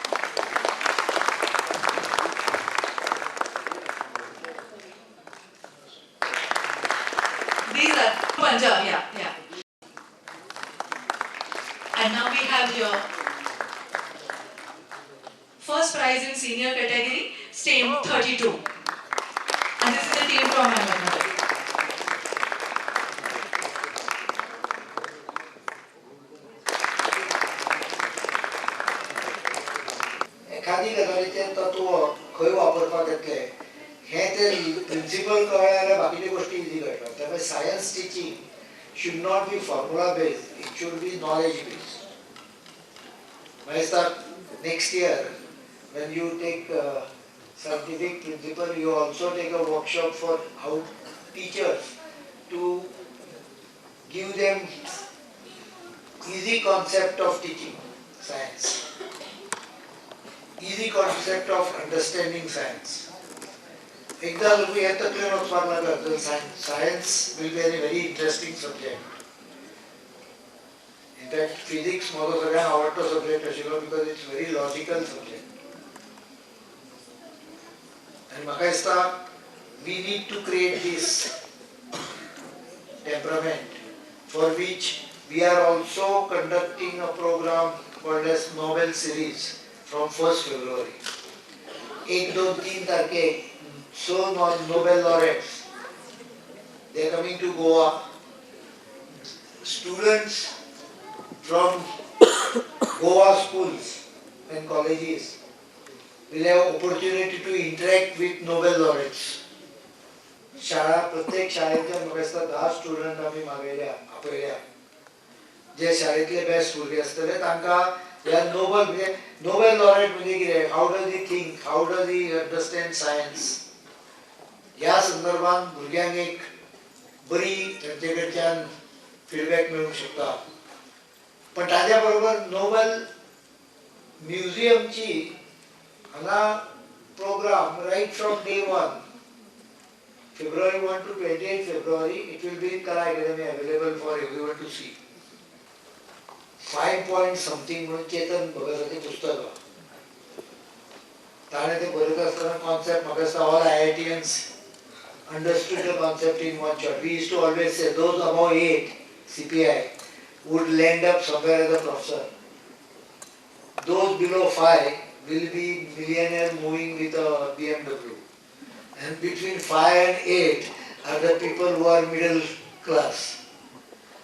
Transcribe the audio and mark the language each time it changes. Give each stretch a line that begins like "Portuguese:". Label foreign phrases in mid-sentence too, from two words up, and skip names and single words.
English: These are Punjab, yeah. And now we have your first prize in senior category, STEM 32. And this is the team from Ahmednagar.
Konkani: एखादी गजालीचें तत्व खंय वापरपाक येतले हें ते प्रिंसिपल कळ्ळें जाल्यार बाकीच्यो गोश्टी इजी कळटात.
English: त्यामुळे science teaching should not be formula based, it should be knowledge based.
Konkani: म्हाका दिसता
English: next year when you take scientific principle, you also take a workshop for how teachers to give them easy concept of teaching science. Easy concept of understanding science.
Konkani: एकदा लोक हे तकलेन वचपाक लागत तर
English: science will be a very interesting subject. In fact, physics
Konkani: म्हाका सगळ्यांत आवडतो
English: subject आशिल्लो because it's very logical subject.
Konkani: आनी म्हाका दिसता
English: we need to create this temperament for which we are also conducting a program called as Nobel Series from 1st February. 1, 2, 3 तारखेक so Nobel laureates, they are coming to Goa. Students from Goa schools and colleges will have opportunity to interact with Nobel laureates.
Konkani: शाळा प्रत्येक शाळेंतल्यान म्हाका दिसता 10 स्टुडंट आमी मागयल्या आपयल्या जे शाळेंतले बेस्ट भुरगे आसतले तांकां ह्या नोबेल लॉरेट म्हणजे कितें,
English: How does he think, how does he understand science,
Konkani: ह्या संदर्भात भुरग्यांक एक बरी तांचे कडच्यान फीडबॅक मेळूंक शकता. पण ताज्या बरोबर नोबेल म्युझियमची हांगा प्रोग्राम
English: रायट फ्रॉम डे 1 February 1 to 28 February, it will be in Kala Academy available for everyone to see. 5 point something
Konkani: म्हणून चेतन भगताचे पुस्तक ताणे ते बरयत आसतना कॉन्सेप्ट म्हाका दिसता
English: All IITians understood the concept in one shot. We used to always say those above 8 CPI would land up somewhere as a professor. Those below 5 will be millionaire moving with a BMW. And between 5 and 8 are the people who are middle class.